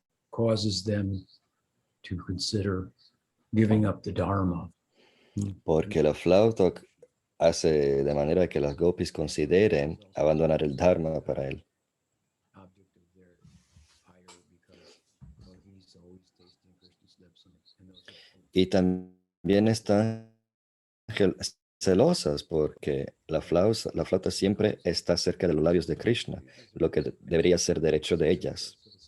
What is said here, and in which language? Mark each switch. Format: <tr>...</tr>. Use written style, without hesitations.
<en>Causes them to consider giving up the Dharma.</en> <es>Porque la flauta hace de manera que las gopis consideren abandonar el Dharma para él.</es> <en>Object of their ire because he's always tasting Krishna's lips and those</en> <es>Y también están celosas porque la flauta siempre está cerca de los labios de Krishna, lo que debería ser derecho de ellas.</es>